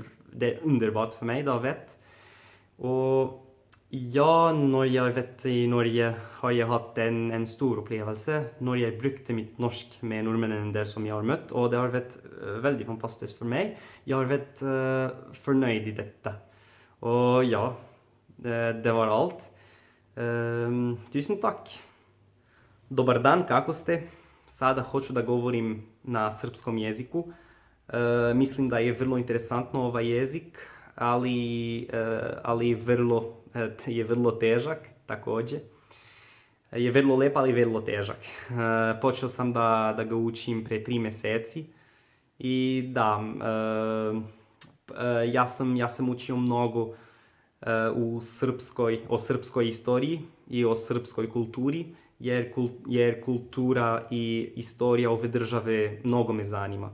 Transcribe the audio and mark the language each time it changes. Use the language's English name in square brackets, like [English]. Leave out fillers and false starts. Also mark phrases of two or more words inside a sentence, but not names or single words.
[Norwegian] Det er underbart for meg, da vet. Og ja, når jeg har vært i Norge, har jeg hatt en stor opplevelse når jeg brukte mitt norsk med nordmennene der som jeg har møtt, og det har vært veldig fantastisk for meg. Jeg har vært fornøyd i dette. Og ja, det var alt. Tusen takk. [Serbian] Dobar dan, kako ste? Sada hoću da govorim na srpskom jeziku. Mislim da je vrlo interesantno ovaj jezik, ali je vrlo težak također. Je vrlo lep, ali vrlo težak. Počeo sam da ga učim pre 3 mjeseci i da, ja sam učio mnogo o srpskoj istoriji i o srpskoj kulturi, jer kultura i istorija ove države mnogo me zanima.